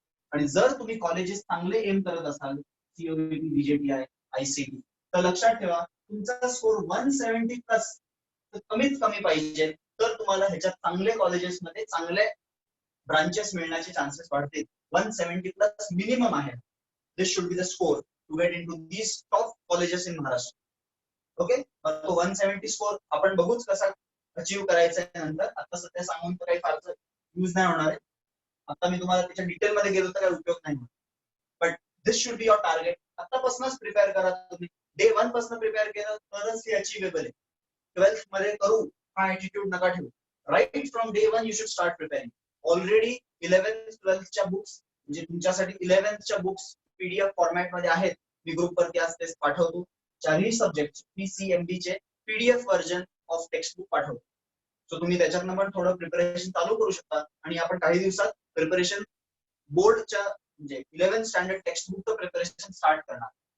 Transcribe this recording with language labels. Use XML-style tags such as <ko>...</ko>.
<mr>आणि जर तुम्ही कॉलेजेस चांगले एम करत असाल, सीओईटी, बीजेटीआय, आयसीटी, तर लक्षात ठेवा तुमचा स्कोर 170 प्लस कमीत कमी पाहिजे, तर तुम्हाला ह्याच्यात चांगले कॉलेजेस मध्ये चांगले ब्रांचेस मिळण्याचे चान्सेस वाढतील. 170 प्लस मिनिमम आहे.</mr> <en>This should be the score to get into these top colleges in Maharashtra.</en> <mr>Okay, तो 170 स्कोर आपण बघूच कसा अचीव्ह करायचा आहे नंतर. आता सध्या सांगून तर काही फारसं यूज नाही होणार आहे. आता मी तुम्हाला त्याच्या डिटेल मध्ये गेलो तर काही उपयोग नाही.</mr> <en>But this should be your target.</en> <mr>आतापासूनच प्रिपेअर करा तुम्ही. डे 1 पासून प्रिपेअर केलं तरच हे अचीवेबल आहे. 12th मध्ये करू हा ऍटिट्यूड नका ठेवू.</mr> <en>Right from day 1 you should start preparing.</en> <mr>Already 11th 12th च्या बुक्स, म्हणजे तुमच्यासाठी 11th च्या बुक्स पीडीएफ फॉर्मॅट मध्ये आहेत. मी ग्रुप वरती आज तेच पाठवतो. चारही सब्जेक्ट पीसीएमबी चे PDF version of text book पाठवतो. सो तुम्ही त्याच्यातनं पण थोडं प्रिपरेशन चालू करू शकता. आणि आपण काही दिवसात प्रिपरेशन बोर्डच्या म्हणजे 11th standard text बुकचं preparation start करणार.</mr>